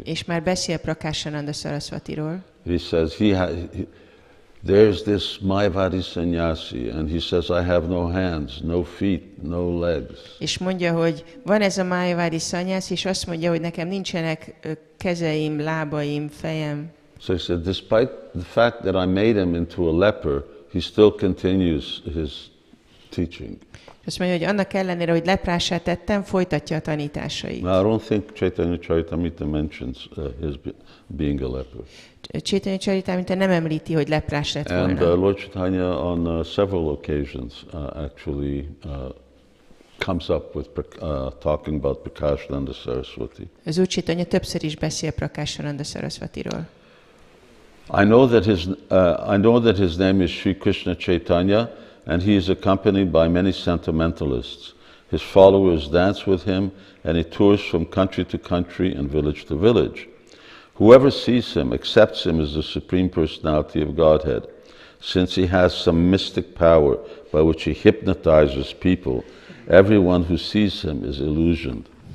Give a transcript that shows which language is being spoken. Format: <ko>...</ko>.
<hu>És már beszél Prakashananda Saraswatiról.</hu> <en>He says there's this Mayavadi sannyasi, and he says, I have no hands, no feet, no legs.</en> <hu>És mondja, hogy van ez a Mayavadi sannyász, és azt mondja, hogy nekem nincsenek kezeim, lábaim, fejem.</hu> <en>So he said, despite the fact that I made him into a leper, he still continues his teaching.</en> <hu>Azt mondja, hogy annak ellenére, hogy leprássá tettem, folytatja a tanításait.</hu> <en>Now, I don't think Chaitanya Charitamrita mentions his being a leper.</en> <hu>Chaitanya Charitamrita nem említi, hogy leprás lett volna.</hu> <en>And Lord Chaitanya on several occasions actually comes up with talking about Prakashananda Saraswati.</en> <hu>Az Úr Chaitanya többször is beszél Prakashananda Saraswatiról.</hu> <en>I know that his name is Sri Krishna Chaitanya, and he is accompanied by many sentimentalists. His followers dance with him, and he tours from country to country and village to village. Whoever sees him accepts him as the Supreme Personality of Godhead, since he has some mystic power by which he hypnotizes people. Everyone who sees him is illusioned.</en>